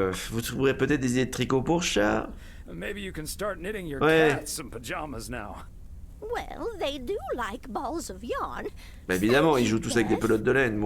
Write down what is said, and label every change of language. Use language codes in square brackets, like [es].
[fr] Vous trouverez peut-être des idées de tricot pour chat. [en] Maybe you can start knitting your [fr] Ouais. [en] cats some pajamas now. Well, they do like balls of yarn. [fr] Bah évidemment, ils jouent tous avec des pelotes de laine.